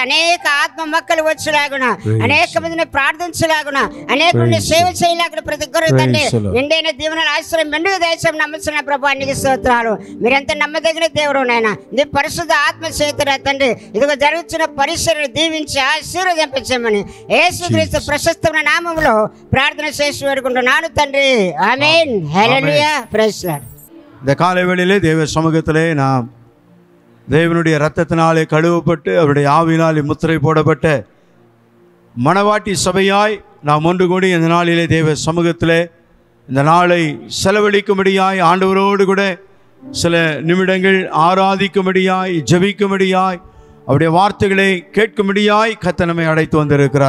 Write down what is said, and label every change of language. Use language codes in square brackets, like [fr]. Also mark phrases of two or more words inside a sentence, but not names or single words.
[te] అనేక ఆత్మ మొక్కలు వచ్చేలాగున, అనేక మందిని ప్రార్థించలాగున, అనేక మంది సేవ చేయలాగున ప్రతి ఒక్కరు తండ్రి నిండైన దీవెనల ఆశ్రయం మెండుగా దయచేయమని నమ్ముతున్న ప్రభా, నీకు స్తోత్రాలు. మీరెంత నమ్మదగిన దేవుడు నాయన. నీ పరిశుద్ధ ఆత్మ చేతుల తండ్రి ఇదిగో జరుగుతున్న పరిసరాలు దీవించి ఆశీర్వదించమని యేసుక్రీస్తు ప్రశస్తమైన నామములో ప్రార్థన చేసి వేడుకుంటున్నాను తండ్రి. ఆమేన్. హల్లెలూయా. [en] Praise Lord. [ta] இந்த காலை வேளையிலே தேவ சமூகத்திலே நாம் தேவனுடைய இரத்தத்தினாலே கழுவப்பட்டு அவருடைய ஆவியினாலே முத்திரை போடப்பட்ட மணவாட்டி சபையாய் நாம் ஒன்று கூடி இந்த நாளிலே தேவ சமூகத்திலே இந்த நாளை செலவழிக்கும்படியாய் ஆண்டவரோடு கூட சில நிமிடங்கள் ஆராதிக்கும்படியாய் ஜெபிக்கும்படியாய் அவருடைய வார்த்தைகளை கேட்கும்படியாய் கர்த்தர் நம்மை அழைத்து வந்திருக்கிறார்.